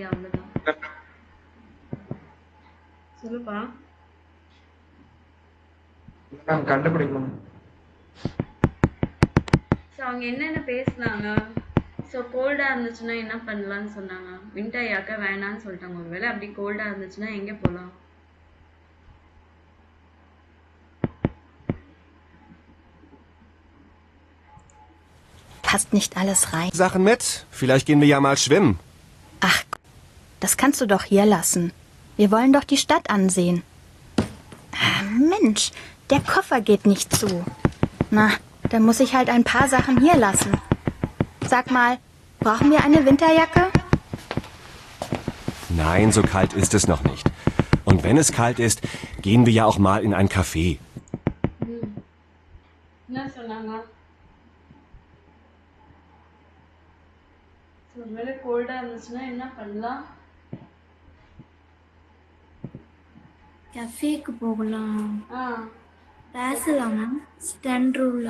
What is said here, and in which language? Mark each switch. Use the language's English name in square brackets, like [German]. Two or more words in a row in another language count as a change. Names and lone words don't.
[Tamil] அவ்வளவுதான். சொல்லுப்பா. மேம் கண்டுபிடிக்கணும். ஸோ அவங்க என்னென்ன பேசுனாங்க? ஸோ கோல்டாக இருந்துச்சுன்னா என்ன பண்ணலான்னு சொன்னாங்க? வின்டர் யாக்கை வேணான்னு சொல்லிட்டாங்க. ஒருவேளை அப்படி கோல்டாக இருந்துச்சுன்னா எங்கே போகலாம்? [German] Passt nicht alles rein. Sachen mit? Vielleicht gehen wir ja mal schwimmen. Ach, das kannst du doch hier lassen. Wir wollen doch die Stadt ansehen. Mensch, der Koffer geht nicht zu. Na, dann muss ich halt ein paar Sachen hier lassen. Sag mal, brauchen wir eine Winterjacke? Nein, so kalt ist es noch nicht. Und wenn es kalt ist, gehen wir ja auch mal in ein Café. [Tamil] என்ன சொன்னாங்க? ஒருவேளை கோல்டாக இருந்துச்சுன்னா என்ன பண்ணலாம்? கஃபேக்கு போகலாம். ஆ பேசலாம் மேம். ஸ்டென்ட்ரூல.